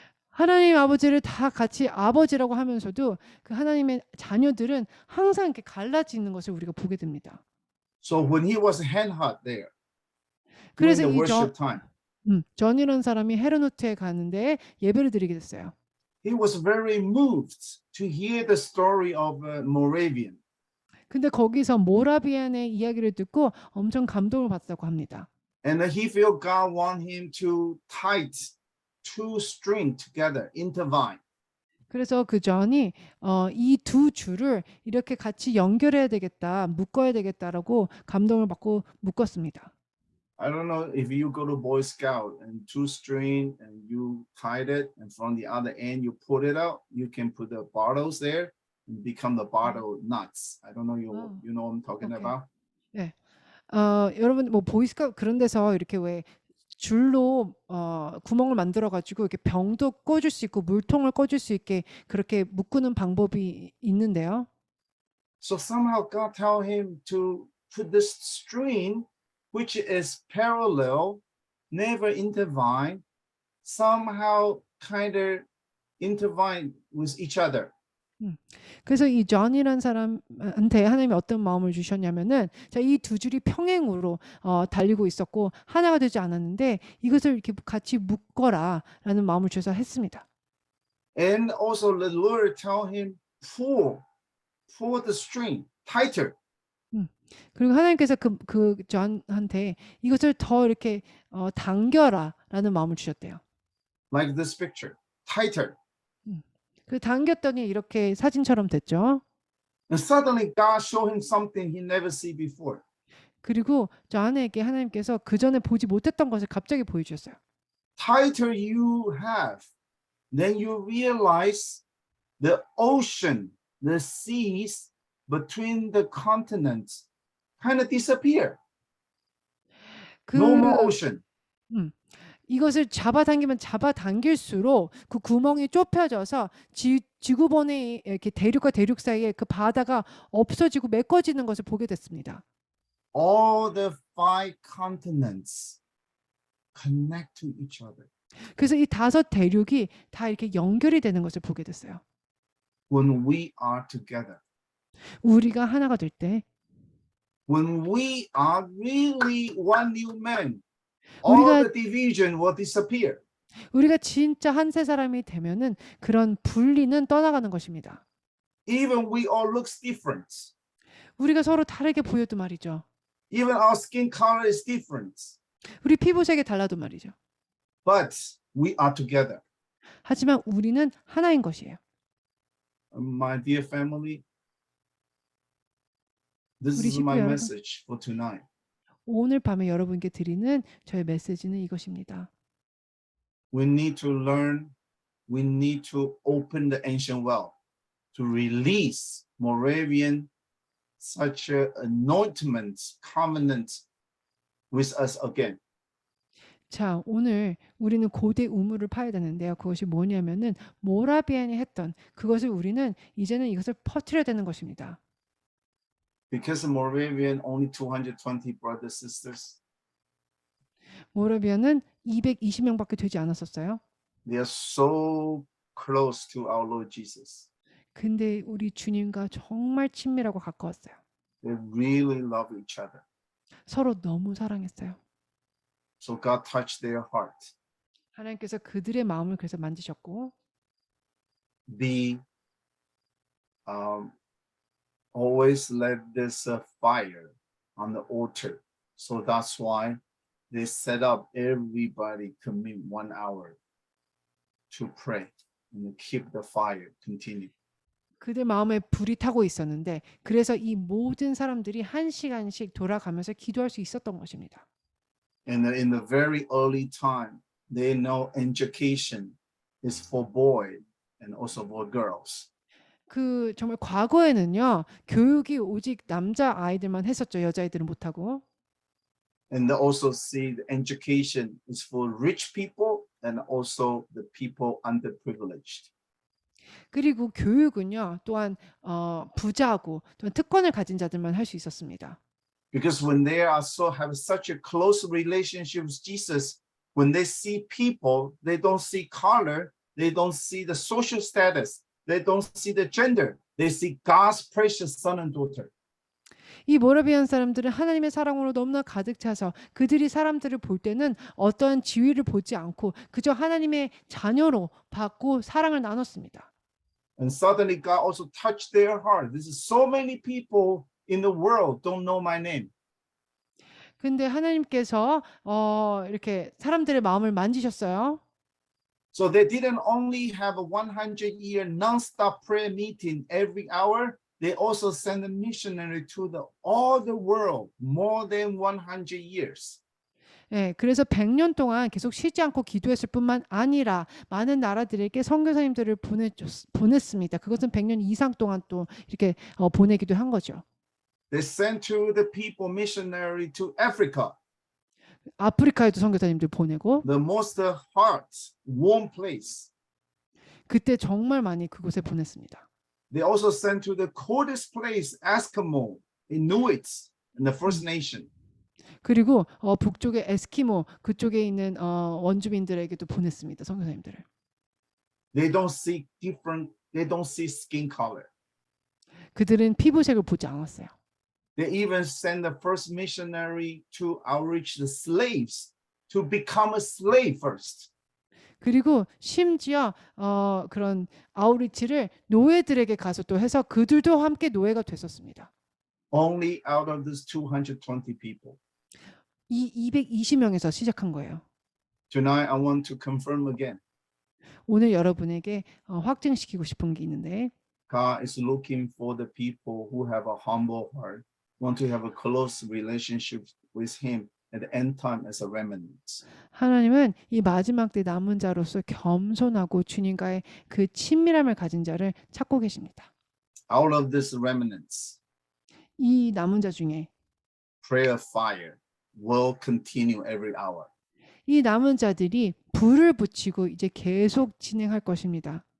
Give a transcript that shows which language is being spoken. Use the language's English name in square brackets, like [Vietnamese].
[Korean] 하나님 아버지를 다 같이 아버지라고 하면서도 그 하나님의 자녀들은 항상 이렇게 갈라지는 것을 우리가 보게 됩니다. [English] So when he was hand-hot there, during [Korean] 그래서 [English] the [Korean] 이 [English] worship time, [Korean] 전이라는 사람이 헤르노트에 가는데 예배를 드리게 됐어요. [English] he was very moved to hear the story of Moravian. [Korean] 근데 거기서 모라비안의 이야기를 듣고 엄청 감동을 받았다고 합니다. [English] And he felt God want him to tie 2 strings together, intertwine. [Korean] 그래서 그 전이 이 두 줄을 이렇게 같이 연결해야 되겠다, 묶어야 되겠다라고 감동을 받고 묶었습니다. [English] I don't know if you go to Boy Scout and 2 string and you tied it, and from the other end you pull it out, you can put the bottles there and become the bottle nuts. I don't know you know what I'm talking Okay. about. [Korean] 네, 여러분 뭐 보이스카우트 그런 데서 이렇게 왜 줄로 구멍을 만들어 가지고 이렇게 병도 꽂을 수 있고 물통을 꽂을 수 있게 그렇게 묶는 방법이 있는데요. [English] So somehow God tell him to put this string, which is parallel, never intertwine, somehow kind of intertwine with each other. [Korean] 그래서 이 존이라는 사람한테 하나님이 어떤 마음을 주셨냐면은 이 두 줄이 평행으로 달리고 있었고 하나가 되지 않았는데 이것을 이렇게 같이 묶어라라는 마음을 주셔서 했습니다. [English] And also the Lord tell him pull the string tighter. [Korean] 그리고 하나님께서 그 존한테 이것을 더 이렇게 당겨라라는 마음을 주셨대요. [English] Like this picture, tighter. [Korean] 그 당겼더니 이렇게 사진처럼 됐죠. [English] And suddenly God showed him something he never see before. [Korean] 그리고 존에게 하나님께서 그 전에 보지 못했던 것을 갑자기 보여주셨어요. [English] Tighter you have, then you realize the ocean, the seas between the continents kind of disappear. No more ocean. [Korean] 이것을 잡아당길수록 그 구멍이 좁혀져서 지구본의 이렇게 대륙과 대륙 사이에 그 바다가 없어지고 메꿔지는 것을 보게 됐습니다. [English] All the 5 continents connect to each other. [Korean] 그래서 이 5 대륙이 다 이렇게 연결이 되는 것을 보게 됐어요. [English] When we are together, [Korean] 우리가 하나가 될 때, [English] when we are really one new man, all [Korean] 우리가 [English] the division will disappear. [Korean] 우리가 진짜 한 세 사람이 되면은 그런 분리는 떠나가는 것입니다. [English] Even we all looks different. [Korean] 우리가 서로 다르게 보여도 말이죠. [English] Even our skin color is different. [Korean] 우리 피부색이 달라도 말이죠. [English] But we are together. [Korean] 하지만 우리는 하나인 것이에요. [English] My dear family, this [Korean] 우리 [English] is [Korean] 식구 [English] my [Korean] 여러분, [English] message for tonight. [Korean] 오늘 밤에 여러분께 드리는 저의 메시지는 이것입니다. [English] We need to learn, we need to open the ancient well to release Moravian such a anointment covenant with us again. [Korean] 자, 오늘 우리는 고대 우물을 파야 되는데요. 그것이 뭐냐면은 모라비안이 했던 그것을 우리는 이제는 이것을 퍼뜨려야 되는 것입니다. [English] Because Moravian only 220 brothers sisters, [Korean] 모라비안은 220명밖에 되지 않았었어요. [English] they are so close to our Lord Jesus. [Korean] 근데 우리 주님과 정말 친밀하고 가까웠어요. [English] They really love each other. [Korean] 서로 너무 사랑했어요. [English] So God touched their heart. [Korean] 하나님께서 그들의 마음을 그래서 만지셨고 [English] Be always let this fire on the altar. So that's why they set up everybody commit 1 hour to pray and keep the fire continue. [Korean] 그들 마음에 불이 타고 있었는데 그래서 이 모든 사람들이 1시간씩 돌아가면서 기도할 수 있었던 것입니다. [English] And in the very early time, they know education is for boys and also for girls. [Korean] 그 정말 과거에는요. 교육이 오직 남자 아이들만 했었죠. 여자아이들은 못 하고. [English] And they also see the education is for rich people and also the people underprivileged. [Korean] 그리고 교육은요. 또한 부자고 또한 특권을 가진 자들만 할 수 있었습니다. [English] Because when they are so have such a close relationship with Jesus, when they see people, they don't see color, they don't see the social status, they don't see the gender, they see God's precious son and daughter. [Korean] 이 모라비안 사람들은 하나님의 사랑으로 너무나 가득 차서 그들이 사람들을 볼 때는 어떠한 지위를 보지 않고 그저 하나님의 자녀로 받고 사랑을 나눴습니다. [English] And suddenly God also touched their heart. This is so many people in the world don't know my name. [Korean] 근데 하나님께서 이렇게 사람들의 마음을 만지셨어요. [English] So they didn't only have a 100-year non-stop prayer meeting every hour. They also sent a missionary to all the world, more than 100 years. [Korean] 예, 그래서 100년 동안 계속 쉬지 않고 기도했을 뿐만 아니라 많은 나라들에게 선교사님들을 보냈습니다. 그것은 100년 이상 동안 또 이렇게 보내기도 한 거죠. [English] They sent to the people missionary to Africa, [Korean] 아프리카에도 선교사님들 보내고 [English] the most heart warm place. [Korean] 그때 정말 많이 그곳에 보냈습니다. [English] They also sent to the coldest place, Eskimo, Inuits, and the First Nation. [Korean] 그리고 북쪽의 에스키모 그쪽에 있는 원주민들에게도 보냈습니다. 선교사님들을. [English] They don't see different. They don't see skin color. [Korean] 그들은 피부색을 보지 않았어요. [English] They even sent the first missionary to outreach the slaves to become a slave first. [Korean] 그리고 심지어 그런 아우리치를 노예들에게 가서 또 해서 그들도 함께 노예가 됐었습니다. [English] Only out of these 220 people. [Korean] 이 220명에서 시작한 거예요. [English] Tonight, I want to confirm again. [Korean] 오늘 여러분에게 확증시키고 싶은 게 있는데 [English] God is looking for the people who have a humble heart, want to have a close relationship with Him at the end time as a remnant. [Korean] 하나님은 이 마지막 때 남은 자로서 겸손하고 주님과의 그 친밀함을 가진 자를 찾고 계십니다. [English] Out of these remnants, [Korean] 이 남은 자 중에 [English] prayer fire will continue every hour. [Korean] 이 남은 자들이 불을 붙이고 이제 계속 진행할 것입니다.